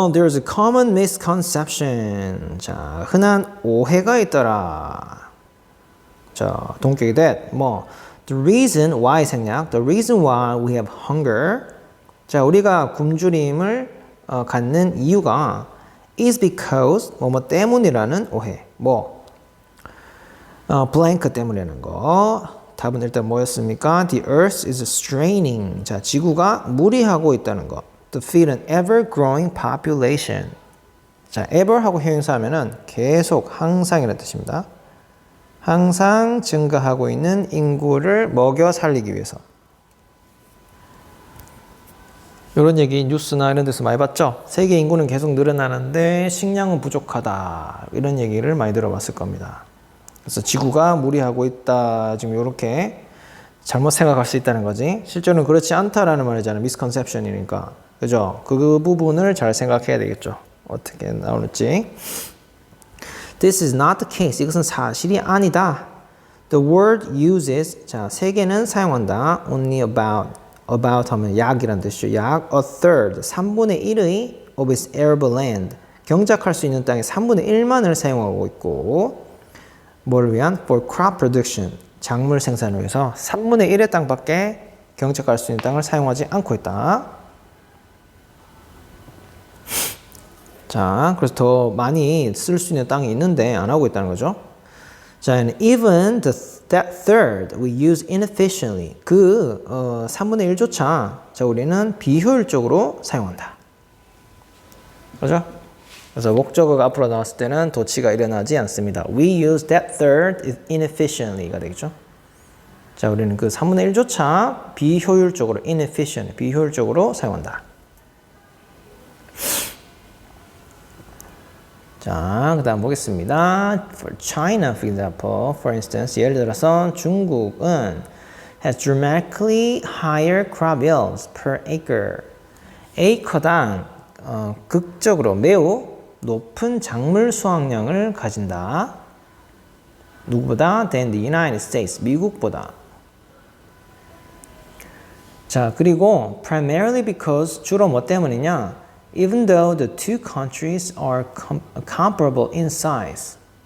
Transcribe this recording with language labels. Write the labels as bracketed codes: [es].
[en] There's a common misconception. [ko] 자, 흔한 오해가 있더라. 자, [en] don't get that. The reason why 생략. The reason why we have hunger. [ko] 자, 우리가 굶주림을 갖는 이유가 [en] is because [ko] 뭐뭐 때문이라는 오해. blank 때문이라는 거. 답은 일단 뭐였습니까? [en] The earth is straining. [ko] 자, 지구가 무리하고 있다는 거. [en] To feed an ever-growing population. [ko] 자, ever 하고 형용사하면은 계속, 항상이라는 뜻입니다. 항상 증가하고 있는 인구를 먹여 살리기 위해서. 이런 얘기 뉴스나 이런 데서 많이 봤죠? 세계 인구는 계속 늘어나는데 식량은 부족하다. 이런 얘기를 많이 들어봤을 겁니다. 그래서 지구가 무리하고 있다. 지금 이렇게 잘못 생각할 수 있다는 거지. 실제로는 그렇지 않다라는 말이잖아요. misconception이니까. 그죠? 그 부분을 잘 생각해야 되겠죠. 어떻게 나올지. [en] This is not the case. [ko] 이것은 사실이 아니다. [en] The word uses. [ko] 자, 세계는 사용한다. [en] Only about [ko] 하면 약이란 뜻이죠. [en] 약 a third, [ko] 3분의 1의 [en] of its arable land. [ko] 경작할 수 있는 땅의 3분의 1만을 사용하고 있고, 뭐를 위한? [en] For crop production. [ko] 작물 생산을 위해서 3분의 1의 땅밖에 경작할 수 있는 땅을 사용하지 않고 있다. 자, 그래서 더 많이 쓸 수 있는 땅이 있는데 안 하고 있다는 거죠. [en] 자, and even that third we use inefficiently. [ko] 3분의 1조차 자, 우리는 비효율적으로 사용한다. 그렇죠? 그래서 목적어가 앞으로 나왔을 때는 도치가 일어나지 않습니다. [en] We use that third inefficiently가 되겠죠. [ko] 자, 우리는 3분의 1조차 비효율적으로 inefficient, 비효율적으로 사용한다. 자, 그 다음 보겠습니다. [en] For China, for example, for instance, [ko] 예를 들어서 중국은 [en] has dramatically higher crop yields per acre. [ko] 에이커당 극적으로 매우 높은 작물 수확량을 가진다. 누구보다? [en] than the United States. [ko] 미국보다. 자, 그리고 [en] primarily because [ko] 주로 뭐 때문이냐? [en] Even though the two countries are comparable in size.